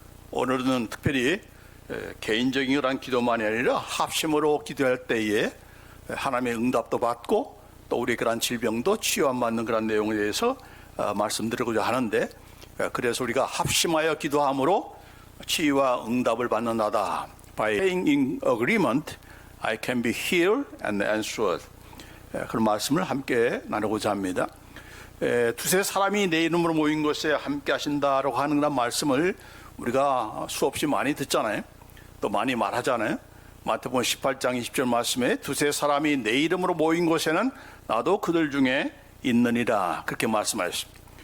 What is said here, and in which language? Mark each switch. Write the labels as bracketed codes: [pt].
[ko] 오늘은 특별히 개인적인 그런 기도만이 아니라 합심으로 기도할 때에 하나님의 응답도 받고 또 우리 그런 질병도 치유받는 그런 내용에 대해서 말씀드리고자 하는데, 그래서 우리가 합심하여 기도함으로 치유와 응답을 받는다다. [en] By praying in agreement, I can be healed and answered. [ko] 그런 말씀을 함께 나누고자 합니다. 두세 사람이 내 이름으로 모인 곳에 함께 하신다라고 하는 그런 말씀을 우리가 수없이 많이 듣잖아요. 또 많이 말하잖아요. 마태복음 18장 20절 말씀에 두세 사람이 내 이름으로 모인 곳에는 나도 그들 중에 있느니라, 그렇게 말씀하셨습니다.